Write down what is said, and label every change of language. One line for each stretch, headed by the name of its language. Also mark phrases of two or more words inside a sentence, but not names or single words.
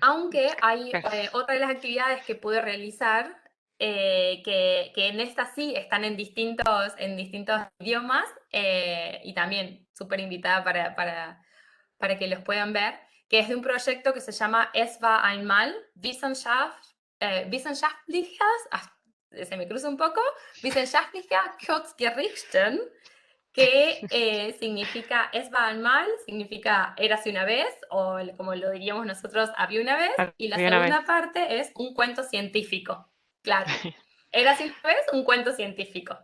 Spanish: Aunque hay claro. otra de las actividades que pude realizar, que en estas sí están en distintos idiomas, y también súper invitada para que los puedan ver, que es de un proyecto que se llama Es war einmal Wissenschaftliches, se me cruza un poco, Wissenschaftliche Kurzgeschichten, que significa
German: es war mal,
Spanish: significa érase una vez, o como lo diríamos nosotros, había una vez, y la Había una vez. segunda parte es un cuento científico. Claro, érase una vez, un cuento científico.